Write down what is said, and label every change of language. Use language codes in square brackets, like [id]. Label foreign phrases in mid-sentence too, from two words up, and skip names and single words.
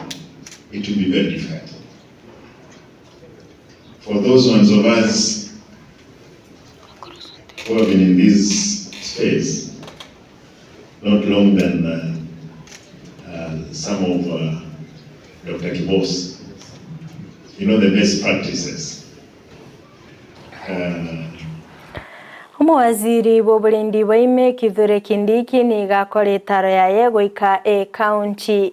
[en] It will be very difficult. For those ones of us who have been in this space not long than some of Dr. Kibos, you know the best practices. [guz] Waziri w'oburendi bwaime Kithure Kindiki nigakora itaro yaye goika county